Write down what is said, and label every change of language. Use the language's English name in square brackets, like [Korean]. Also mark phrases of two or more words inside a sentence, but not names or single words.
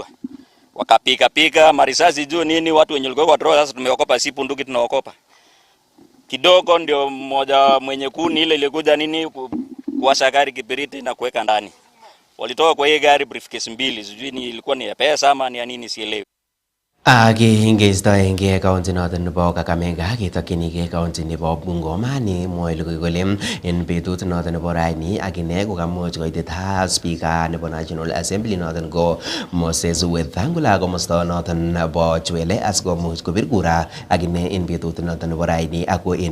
[Swahili] Wakapika marisasi juu nini, watu wenye walikuwa watoa. Sasa tumeokopa si bunduki tunaokopa. Kidogo ndio mmoja mwenye kuni ile ilikuja nini kuwasha gari kibiriti na kuweka ndani. Walitoka kwa hii gari briefcase mbili, sijui ni ilikuwa ni ya pesa ama ni ya nini sielewi. [Kalenjin] Kingeistoenge kaunti noton nebo Kakamega ketokyinige kaunti nebo Bungoma nemwoe logoiwek kole en betut noton nebo raini akine kokamuch koitit speaker nebo National Assembly noton ko Moses Wetangula komosto noton nebo Chwele asikomuch kopir kura akine en betut noton nebo raini ako en